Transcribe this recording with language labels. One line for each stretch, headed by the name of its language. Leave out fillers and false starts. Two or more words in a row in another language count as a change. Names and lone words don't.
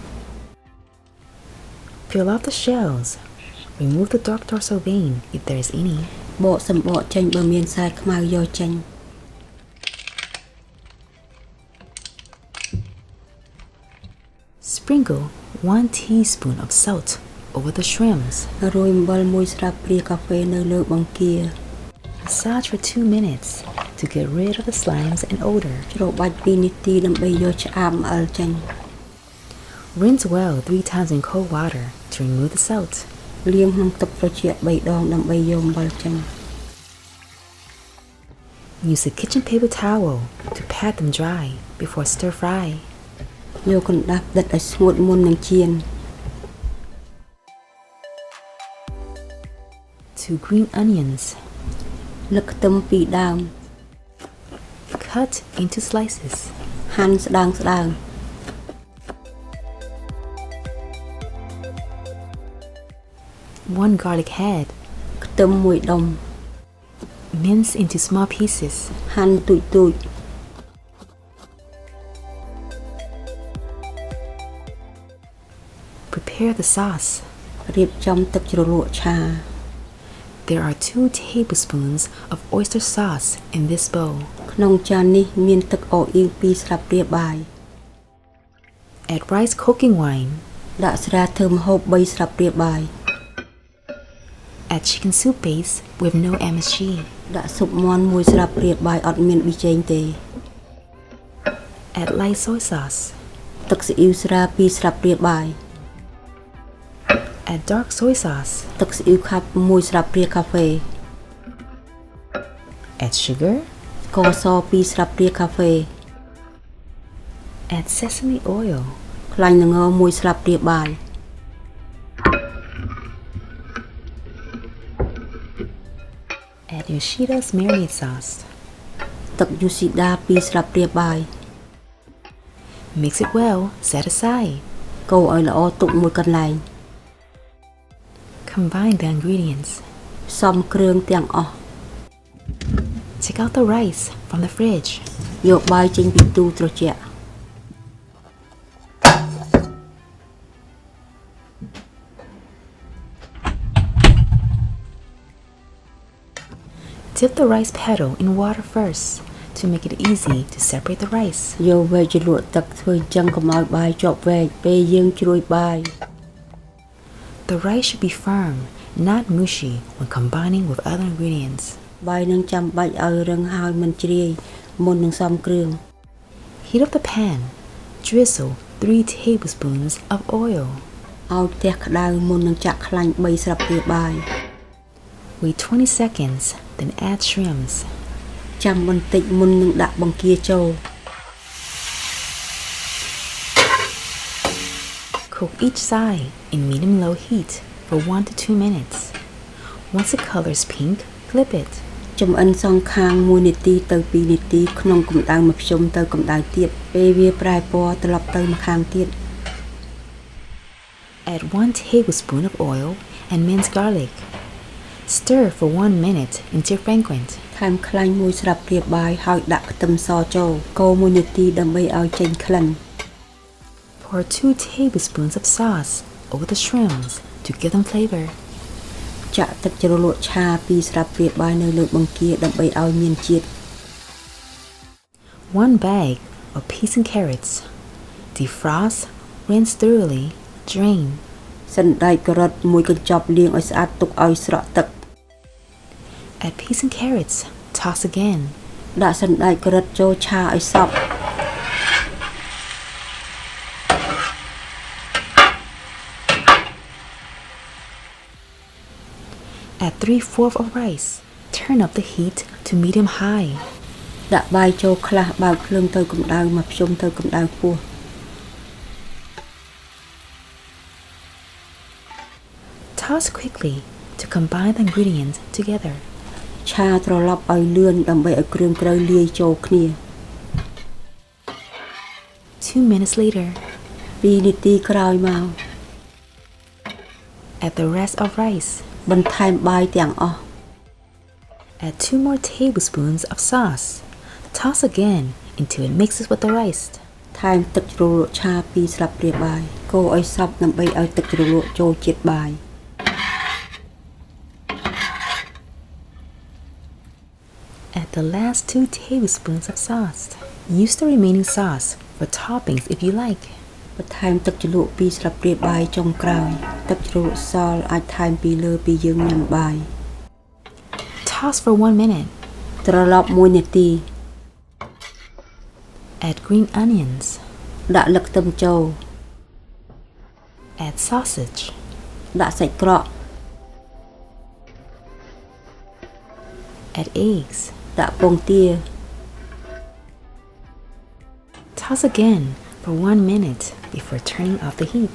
English: Peel off the shells. Remove the dark dorsal vein if there is any.
Khmer: បកសម្បកចេញបើមានខ្សែខ្មៅយកចេញ
English: Sprinkle 1 teaspoon of salt over the shrimps.
Khmer: រោយអំបិល1ស្លាបព្រាកាហ្វេនៅលើបង្គា
English: Massage for 2 minutes to get rid of the slimes and odor.
Khmer: ច្របាច់2នាទីដើម្បីយកឆ្អាបអំបិលចេញ
English: Rinse well 3 times in cold water to remove the salt.
Khmer: លាងក្នុងទឹកត្រជាក់3ដងដើម្បីយកអំបិលចេញ
English: Use a kitchen paper towel to pat them dry before stir fry.
Khmer: យកកណ្ដាប់ដិតឲ្យស្ងួតមុននឹងចៀន
English: 2 green onions.
Khmer: លឹកខ្ទឹម2ដើម
English: Cut into slices.
Khmer: ហាន់ស្ដើងស្ដើង
English: 1 garlic head.
Khmer: ខ្ខ្ទឹមមួយដុំ
English: Mince into small pieces.
Khmer: ហាន់ទូច
English: Prepare the sauce.
Khmer: រៀបចំទឹកជ្រលក់ឆា
English: There are 2 tablespoons of oyster sauce in this bowl.
Khmer: ក្នុងចាននេះមានទឹកអអៀង2ស្លាបព្រាបាយ
English: Add rice cooking wine.
Khmer: ដាក់ស្រាធ្វើម្ហូប3ស្លាបព្រាបាយ
English: Add chicken soup base with no MSG.
Khmer: ដាក់ស៊ុបមាន់1ស្លាបព្រាបាយអត់មានប៊ីចេងទេ
English: Add light soy sauce.
Khmer: ទឹកស៊ីអ៊ីវស្រា2ស្លាបព្រាបាយ
English: Add dark soy sauce.
Khmer: ទឹកស៊ីអ៊ីវខាប់1ស្លាបព្រាកាហ្វេ
English: Add sugar.
Khmer: ស្ករស2ស្លាបព្រាកាហ្វេ
English: Add sesame oil.
Khmer: ខ្លាញ់ល្ង1ស្លាបព្រាបាយ
English: Add Yoshida's marinade sauce.
Khmer: ទឹកយូស៊ីដា2ស្លាបព្រាបាយ
English: Mix it well. Set aside.
Khmer: កូរឲ្យល្អទុកមួយកន្លែង
English: Combine the ingredients.
Khmer: ផ្សំគ្រឿងទាំងអស់
English: Take out the rice from the fridge.
Khmer: យកបាយចេញពីទូត្រជាក់
English: Dip the rice petal in water first to make it easy to separate the rice.
Khmer: យកវែកជ្រលក់ទឹកធ្វើអញ្ចឹងកុំឲ្យបាយជាប់វែកពេលយើងជ្រោយបាយ
English: The rice should be firm, not mushy when combining with other ingredients.
Khmer: បាយនឹងចាំបាច់ឲ្យរឹងហើយមិនជ្រាយមុននឹងសំគ្រឿង
English: Heat up the pan. Drizzle 3 tablespoons of oil.
Khmer: ឲ្យផ្ទះក្តៅមុននឹងចាក់ខ្លាញ់3ស្លាបព្រាបាយ
English: Wait 20 seconds, then add shrimps.
Khmer: ចាំបន្តិចមុននឹងដាក់បង្គាចូល
English: Cook each side in medium-low heat for 1 to 2 minutes. Once the color is pink, flip it.
Khmer: ចំអិនសងខាង1នាទីទៅ2នាទីក្នុងកម្ដៅមធ្យមទៅកម្ដៅទៀតពេលវាប្រែពណ៌ត្រឡប់ទៅម្ខាងទៀត
English: Add 1 tablespoon of oil and minced garlic. Stir for 1 minute until fragrant.
Khmer: ថែមខ្លាញ់1ស្លាបព្រាបាយហើយដាក់ខ្ទឹមសចូលកូរ1នាទីដើម្បីឲ្យចេញក្លិន
English: Pour 2 tablespoons of sauce over the shrimps to give them flavor.
Khmer: ចាក់ទឹកជ្រលក់ឆា2ស្លាបព្រាបាយនៅលើបង្គាដើម្បីឲ្យមានជាតិ
English: 1 bag of peas and carrots. Defrost, rinse thoroughly, drain.
Khmer: សណ្តែកការ៉ុត1កញ្ចប់លាងឲ្យស្អាតទុកឲ្យស្រក់ទឹក
English: Add peas and carrots. Toss again.
Khmer: ដាក់សណ្តែកការ៉ុតចូលឆាឲ្យសព្វ
English: Add 3/4 of rice. Turn up the heat to medium-high.
Khmer: ដាក់បាយចូលខ្លះបើកភ្លើងទៅកម្ដៅមកភ្ជុំទៅកម្ដៅខ្ពស់
English: Toss quickly to combine the ingredients together.
Khmer: ឆាត្រឡប់ឲ្យលឿនដើម្បីឲ្យគ្រឿងក្រៅលាយចូលគ្នា
English: 2 minutes later,
Khmer: 2 នាទីក្រោយមក
English: add the rest of rice.
Khmer: បន្ថែមបាយទាំងអស់
English: Add 2 more tablespoons of sauce. Toss again until it mixes with the rice.
Khmer: ថែមទឹកជ្រលក់ឆា2ស្លាបព្រាបាយកូរឲ្យសព្វដើម្បីឲ្យទឹកជ្រលក់ចូលជាតិបាយ
English: Add the last 2 tablespoons of sauce. Use the remaining sauce for toppings if you like.
Khmer: បន្ថែមទឹកជ្រលក់2ស្លាបព្រាបាយចុងក្រោយទឹកជ្រលក់សល់អាចថែមពីលើពីយើងញ៉ាំបាយ
English: Toss for 1 minute.
Khmer: ត្រឡប់1នាទី
English: Add green onions.
Khmer: ដាក់លឹកខ្ទឹមចូល
English: Add sausage.
Khmer: ដាក់សាច់ក្រក
English: Add eggs.
Khmer: ដាក់ពងទា
English: Toss again for 1 minute before turning off the heat.